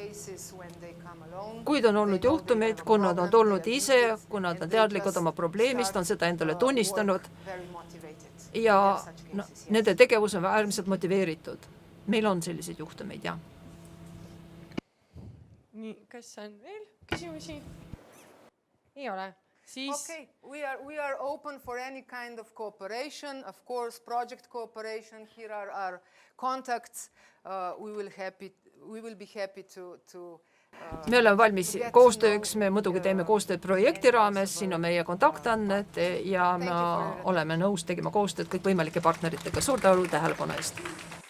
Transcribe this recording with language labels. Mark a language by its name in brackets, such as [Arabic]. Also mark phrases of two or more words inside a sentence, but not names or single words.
[Estonian] kuid on olnud juhtumeid, kui nad on tulnud ise, kui nad on teadlikud oma probleemist, on seda endale tunnistanud ja no, nende tegevus on äärmiselt motiveeritud. Meil on selliseid juhtumeid, jah. Nii, kas on veel küsimusi? Ei ole. Siis... [English] Okay, we are open for any kind of cooperation, of course, project cooperation. Here are our contacts. We will be happy to [Estonian] me oleme valmis koostööks, me muidugi teeme koostööd projekti raames, siin on meie kontaktandmed ja me oleme nõus tegema koostööd kõikvõimalike partneritega. Suur tänu tähelepanu eest!